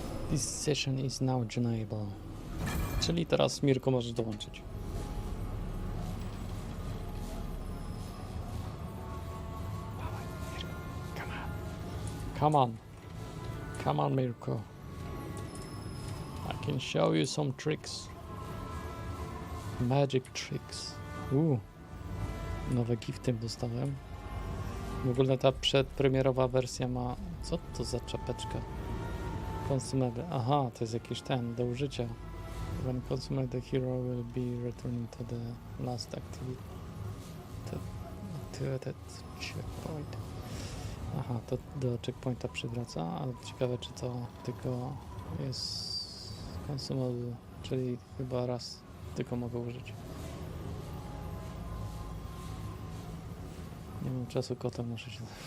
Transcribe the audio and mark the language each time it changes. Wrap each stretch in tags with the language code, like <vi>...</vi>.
<en>This session is now joinable.</en> <pl>Czyli teraz Mirko możesz dołączyć. Dawaj, Mirko.</pl> <en>Come on. Come on. Come on, Mirko. I can show you some tricks. Magic tricks.</en> <pl>Nowe gifty dostałem. W ogóle ta przedpremierowa wersja ma... Co to za czapeczka?</pl> <en>Consumable.</en> <pl>Aha, to jest jakiś ten, do użycia.</pl> <en>When consumed, the hero will be returning to the last activity. Activated checkpoint.</en> <pl>Aha, to do checkpointa przywraca, ale ciekawe czy to tylko jest consumable, czyli chyba raz tylko mogę użyć. Nie mam czasu, kotem muszę się...</pl>